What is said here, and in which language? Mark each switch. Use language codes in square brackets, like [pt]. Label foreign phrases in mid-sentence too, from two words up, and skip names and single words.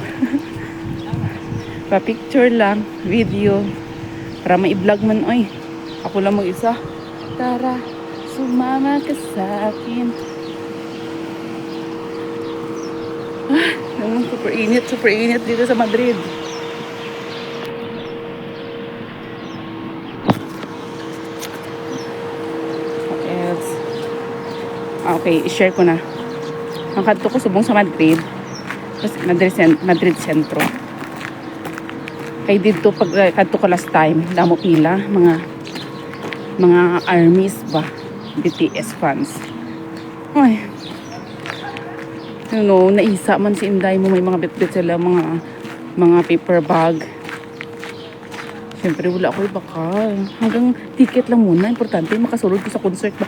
[tl] Pa-picture lang, video, para ma-vlog man. Oy, ako lang mag-isa. Tara, sumama ka sa akin. Super init dito sa Madrid. [en] What else? [tl] Okay, i-share ko na. [hil] Ang kadto ko subong sa Madrid. Madrid Centro. Kay dito pag kadto ko [en] last time, [hil] damo pila mga armies ba, BTS fans. Ay. Naisa man si Inday mo, may mga bitbit sila, mga paper bag. Siyempre wala ko bakal. Hanggang ticket lang muna, importante makasulod ko sa concert ba.